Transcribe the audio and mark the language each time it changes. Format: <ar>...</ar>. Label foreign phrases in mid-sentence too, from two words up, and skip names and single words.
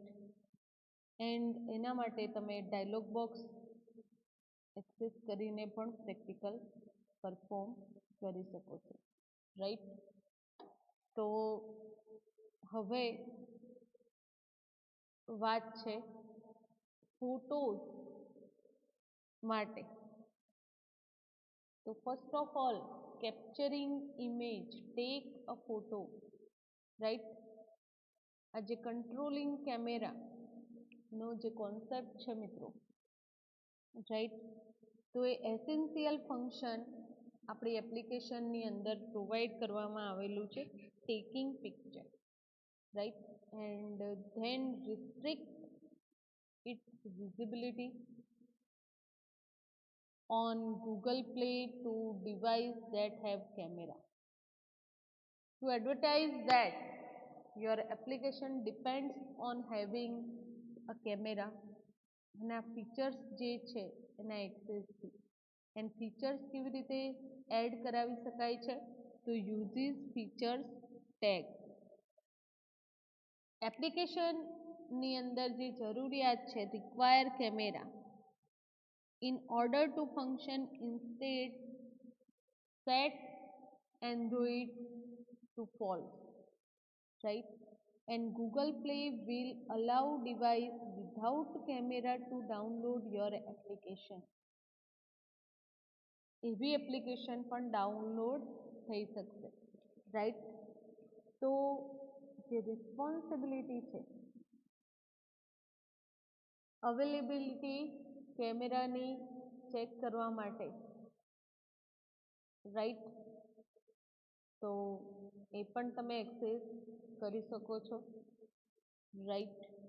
<gu>એન્ડ એના માટે તમે</gu> <en>dialog box access</en> <gu>કરીને પણ</gu> <en>practical perform</en> <gu>કરી શકો છો, રાઈટ. તો હવે વાત છે ફોટોઝ માટે.</gu> <en>તો first of all capturing image, take a photo, right?</en> <gu>આ જે કંટ્રોલિંગ કેમેરાનો જે કોન્સેપ્ટ છે મિત્રો, રાઈટ, તો એ</gu> <en>essential function</en> <gu>આપણી એપ્લિકેશનની અંદર પ્રોવાઈડ કરવામાં આવેલું છે,</gu> <en>taking picture,</en> <gu>રાઈટ,</gu> <en>and then restrict its visibility on Google Play to device that have camera. To advertise that your application depends on having a camera</en> <gu>અને આ ફીચર્સ જે છે એના એક્સેસથી</gu> <en>and features</en> <gu>કેવી રીતે એડ કરાવી શકાય છે, તો</gu> <en>uses features tag.</en> <gu>એપ્લિકેશનની અંદર જે જરૂરિયાત છે</gu> <en>require camera in order to function, instead set Android to false, right, and Google Play will allow device without camera to download your application.</en> <gu>એવી એપ્લિકેશન પણ ડાઉનલોડ થઈ શકશે, રાઈટ. તો જે રિસ્પોન્સિબિલિટી છે અવેલેબિલિટી કેમેરાની ચેક કરવા માટે, રાઈટ, તો એ પણ તમે એક્સેસ કરી શકો છો, રાઈટ.</gu>